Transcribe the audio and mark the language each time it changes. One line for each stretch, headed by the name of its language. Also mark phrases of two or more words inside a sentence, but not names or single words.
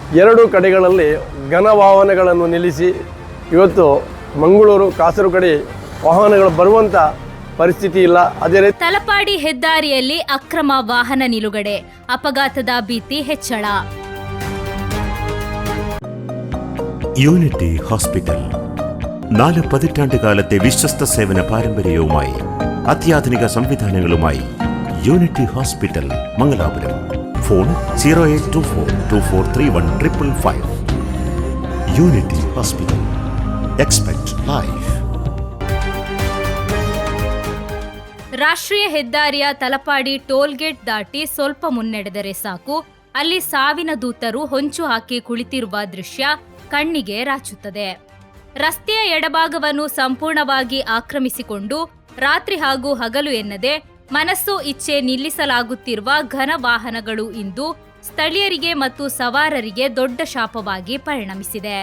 Kannada: ಎರಡು ಕಡೆಗಳಲ್ಲಿ ಘನ ವಾಹನಗಳನ್ನು ನಿಲ್ಲಿಸಿ ಇವತ್ತು ಮಂಗಳೂರು ಕಾಸರಗೋಡು ಕಡೆ ವಾಹನಗಳು ಬರುವಂಥ ಪರಿಸ್ಥಿತಿ ಇಲ್ಲ. ಅದೇ ರೀತಿ ತಲಪಾಡಿ ಹೆದ್ದಾರಿಯಲ್ಲಿ ಅಕ್ರಮ ವಾಹನ ನಿಲುಗಡೆ, ಅಪಘಾತದ ಭೀತಿ ಹೆಚ್ಚಳ.
Malayalam: യൂണിറ്റി ഹോസ്പിറ്റൽ 4 പതിറ്റാണ്ടുകാലത്തെ വിശ്വസ്ത സേവന പാരമ്പര്യവുമായി അത്യാധുനിക സംവിധാനങ്ങളുമായി യൂണിറ്റി ഹോസ്പിറ്റൽ മംഗലാപുരം. ഫോൺ 0824243155.
English: Unity Hospital. Expect life.
Kannada: ರಾಷ್ಟ್ರೀಯ ಹೆದ್ದಾರಿಯ ತಲಪಾಡಿ ಟೋಲ್ಗೇಟ್ ದಾಟಿ ಸ್ವಲ್ಪ ಮುನ್ನಡೆದರೆ ಸಾಕು, ಅಲ್ಲಿ ಸಾವಿನ ದೂತರು ಹೊಂಚು ಹಾಕಿ ಕುಳಿತಿರುವ ದೃಶ್ಯ ಕಣ್ಣಿಗೆ ರಾಚುತ್ತದೆ. ರಸ್ತೆಯ ಎಡಭಾಗವನ್ನು ಸಂಪೂರ್ಣವಾಗಿ ಆಕ್ರಮಿಸಿಕೊಂಡು ರಾತ್ರಿ ಹಾಗೂ ಹಗಲು ಎನ್ನದೆ ಮನಸ್ಸು ಇಚ್ಛೆ ನಿಲ್ಲಿಸಲಾಗುತ್ತಿರುವ ಘನ ವಾಹನಗಳು ಇಂದು ಸ್ಥಳೀಯರಿಗೆ ಮತ್ತು ಸವಾರರಿಗೆ ದೊಡ್ಡ ಶಾಪವಾಗಿ ಪರಿಣಮಿಸಿದೆ.